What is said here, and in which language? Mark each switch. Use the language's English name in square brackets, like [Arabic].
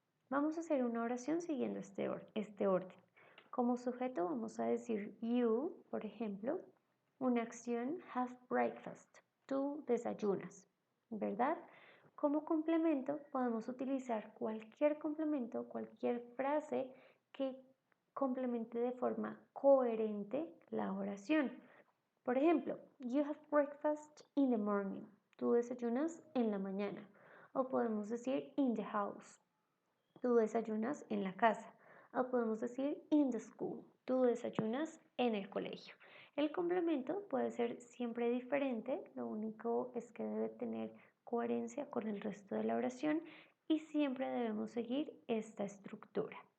[Spanish] Vamos a hacer una oración siguiendo este orden. Como sujeto vamos a decir you, por ejemplo, una acción [English] have breakfast, [Spanish] tú desayunas, ¿verdad? Como complemento podemos utilizar cualquier complemento, cualquier frase que complemente de forma coherente la oración. Por ejemplo, [English] you have breakfast in the morning. [Spanish] Tú desayunas en la mañana. O podemos decir [English] in the house. [Spanish] Tú desayunas en la casa. O podemos decir [English] in the school. [Spanish] Tú desayunas en el colegio. El complemento puede ser siempre diferente, lo único es que debe tener coherencia con el resto de la oración y siempre debemos seguir esta estructura.